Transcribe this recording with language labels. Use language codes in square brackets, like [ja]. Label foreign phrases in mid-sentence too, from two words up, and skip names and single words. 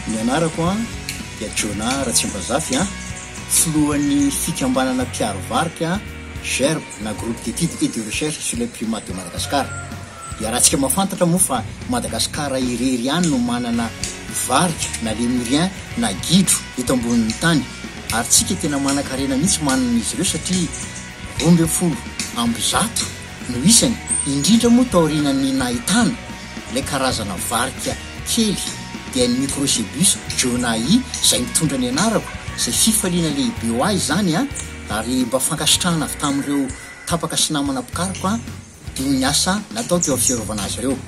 [mg] anarako dia Jona Ratsimbazafy filohan'ny fikambanana mpiarovarika GERB na groupe d'études et de recherche sur les primates de Madagascar. Dia raha tsika mahafantatra moa fa Madagasikara irery ihany no manana varika na lémurien na gidro eto ambonin'ny tany, ary tsika tena manan-karena mihitsy manana izy ireo satria 12 ambizato no isany, indrindra moa taorian'ny nahitana ilay karazana varika kely dia ny microcebus jonai izay mitondra ny anarako izay fifaliana lehibe ho azy zany ary mba fankasitrahana avy tamin'ireo tapaka sy namana pikariko no ny asa natao teo amin'ny fiarovana azy ireo.